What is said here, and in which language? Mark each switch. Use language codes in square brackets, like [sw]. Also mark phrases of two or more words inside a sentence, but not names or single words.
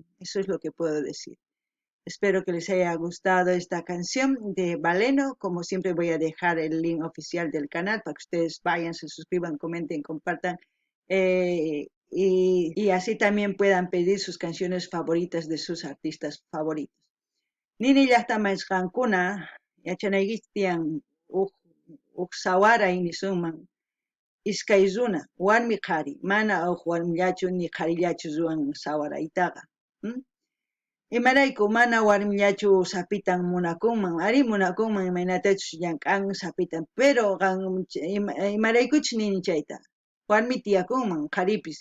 [es] Eso es lo que puedo decir. Espero que les haya gustado esta canción de Valeno. Como siempre voy a dejar el link oficial del canal para que ustedes vayan, se suscriban, comenten, compartan. Y así también puedan pedir sus canciones favoritas de sus artistas favoritos. [qu] Nini llaqtamasqankuna yachanaykichtian huk sawara inisunman iskay runa warmi qhari mana huk warmillachu ni qharillachu ruwan sawaraytaqa. Imarayku mana warmillachu sapitan munakunman, ari munakunman imaynatachus llank'an sapitan, pero imaraykuchus nini chayta, warmi tiyakunman qharipis.